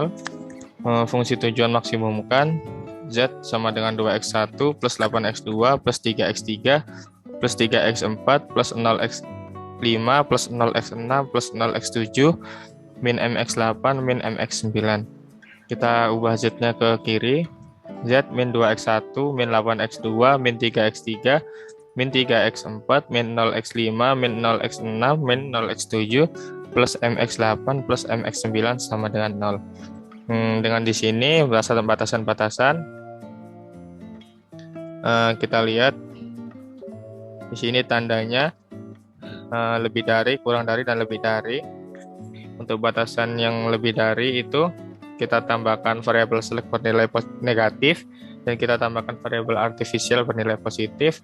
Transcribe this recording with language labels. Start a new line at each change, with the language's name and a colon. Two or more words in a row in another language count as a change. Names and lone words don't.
Indonesian: Fungsi tujuan maksimumkan Z sama dengan 2x1 plus 8x2 plus 3x3 plus 3x4 plus 0x5 plus 0x6 plus 0x7 min mx8 min mx9. Kita ubah Z-nya ke kiri. Z min 2x1 min 8x2 min 3x3 min 3x4 min 0x5 min 0x6 min 0x7 plus mx8 plus mx9 sama dengan 0. Dengan di sini batasan-batasan kita lihat di sini tandanya lebih dari, kurang dari, dan lebih dari. Untuk batasan yang lebih dari itu kita tambahkan variabel select bernilai negatif dan kita tambahkan variabel artifisial bernilai positif.